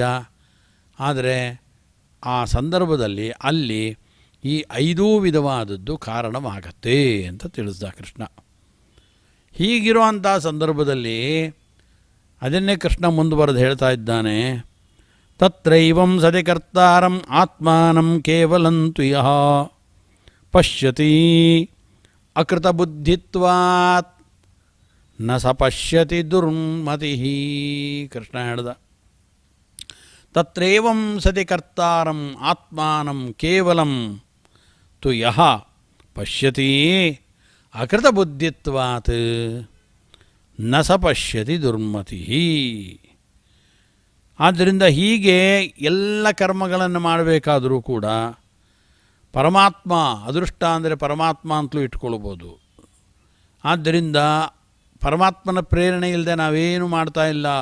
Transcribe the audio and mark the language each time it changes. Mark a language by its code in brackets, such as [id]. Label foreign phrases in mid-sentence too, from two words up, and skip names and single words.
[kn] ಆದರೆ ಆ ಸಂದರ್ಭದಲ್ಲಿ ಅಲ್ಲಿ ಈ 5 ವಿಧವಾದದ್ದು ಕಾರಣವಾಗತ್ತೆ ಅಂತ ತಿಳಿಸ್ದ ಕೃಷ್ಣ. ಹೀಗಿರುವಂಥ ಸಂದರ್ಭದಲ್ಲಿ ಅದನ್ನೇ ಕೃಷ್ಣ ಮುಂದುವರೆದು ಹೇಳ್ತಾ ಇದ್ದಾನೆ. [sa] ತತ್ರೈವಂ ಸತಿ ಕರ್ತಾರಂ ಆತ್ಮಾನಂ ಕೇವಲಂತು ಯಃ ಪಶ್ಯತಿ ಅಕೃತಬುದ್ಧಿತ್ವಾತ್ ನ ಸ ಪಶ್ಯತಿ ದುರ್ಮತಿ. [kn] ಕೃಷ್ಣ ಹೇಳ್ದ, [sa] ತತ್ರೈವಂ ಸತಿ ಕರ್ತಾರಂ ಆತ್ಮಾನಂ ಕೇವಲಂ ತು ಯಃ ಪಶ್ಯತಿ ಅಕೃತಬುದ್ಧಿತ್ವಾತ್ ನ ಸ ಪಶ್ಯತಿ ದುರ್ಮತಿ. [kn] ಆದ್ದರಿಂದ ಹೀಗೆ ಎಲ್ಲ ಕರ್ಮಗಳನ್ನು ಮಾಡಬೇಕಾದರೂ ಕೂಡ ಪರಮಾತ್ಮ, ಅದೃಷ್ಟ ಅಂದರೆ ಪರಮಾತ್ಮ ಅಂತಲೂ ಇಟ್ಕೊಳ್ಬೋದು. ಆದ್ದರಿಂದ ಪರಮಾತ್ಮನ ಪ್ರೇರಣೆ ಇಲ್ಲದೆ ನಾವೇನು ಮಾಡ್ತಾ ಇಲ್ಲ.